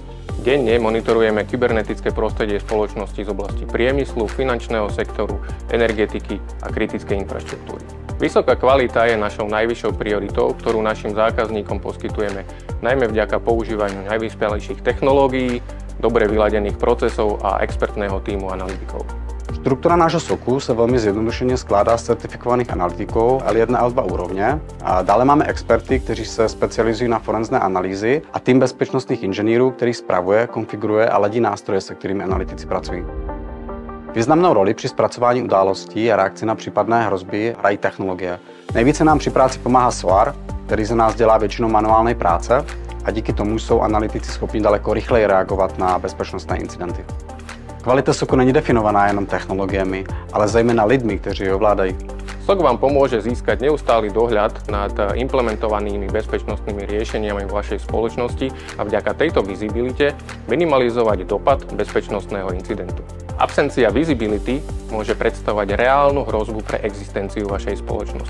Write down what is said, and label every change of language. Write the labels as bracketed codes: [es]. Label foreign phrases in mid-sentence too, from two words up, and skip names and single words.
[sk] Denne monitorujeme kybernetické prostredie spoločnosti z oblasti priemyslu, finančného sektoru, energetiky a kritickej infraštruktúry. Vysoká kvalita je našou najvyššou prioritou, ktorú našim zákazníkom poskytujeme najmä vďaka používaniu najvyspelejších technológií, dobre vyladených procesov a expertného týmu analytikov. [cs] Struktura nášho SOCu se velmi zjednodušeně skládá z certifikovaných analytiků L1 a L2 úrovně. A dále máme experty, kteří se specializují na forenzné analýzy a tým bezpečnostních inženýrů, který spravuje, konfiguruje a ladí nástroje, se kterými analytici pracují. Významnou roli při zpracování událostí a reakci na případné hrozby hrají technologie. Nejvíce nám při práci pomáhá SOAR, který za nás dělá většinou manuální práce a díky tomu jsou analytici schopni daleko rychleji reagovat na bezpečnostné incidenty. Kvalita SOCu není definovaná jenom technologiemi, ale zejména lidmi, kteří ji ovládají. [sk] SOC vám pomôže získať neustály dohľad nad implementovanými bezpečnostnými riešeniami v vašej spoločnosti a vďaka tejto visibilite minimalizovať dopad bezpečnostného incidentu. Absencia visibility môže predstavovať reálnu hrozbu pre existenciu vašej spoločnosti.